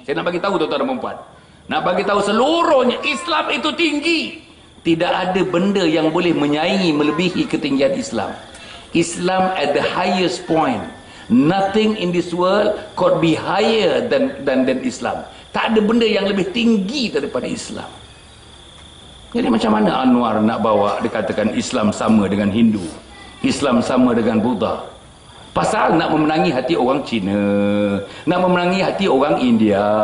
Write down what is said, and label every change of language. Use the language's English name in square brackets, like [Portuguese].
[Malay] Saya nak bagi tahu tuan-tuan dan puan, nak bagi tahu seluruhnya, Islam itu tinggi. Tidak ada benda yang boleh menyaingi, melebihi ketinggian Islam. [English] Islam at the highest point. Nothing in this world could be higher than Islam. [Malay] Tak ada benda yang lebih tinggi daripada Islam. Jadi macam mana Anwar nak bawa dikatakan Islam sama dengan Hindu, Islam sama dengan Buddha? Pasal nak memenangi hati orang Cina, nak memenangi hati orang India.